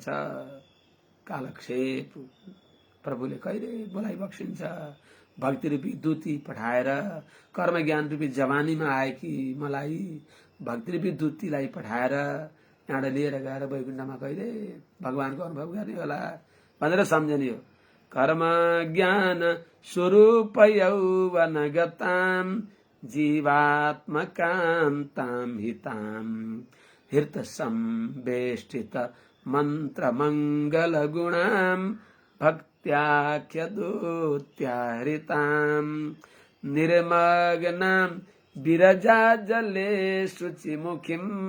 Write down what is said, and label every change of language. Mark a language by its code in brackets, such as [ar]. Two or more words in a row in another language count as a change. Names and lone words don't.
[ne] कालक्षेप प्रभुले कहिले बोलाइ बक्सिन्छ। भक्ति रूपी दूती पठाएर कर्म ज्ञान रूपी जवानीमा आएकी मलाई भक्ति रूपी दूतीलाई पठाएर यहाँ लिएर गएर वैकुण्ठमा कहिले भगवानको अनुभव गर्ने होला भनेर सम्झने हो। [sa] कर्म ज्ञान स्वरूप यौवनगताम जीवात्मकान्ताम हिताम हृत संवेष्टित मंत्र मंगल गुणाम भक्त्याख्य दूत्याहृताम निर्मग्नाम विरजा जले शुचिमुखीं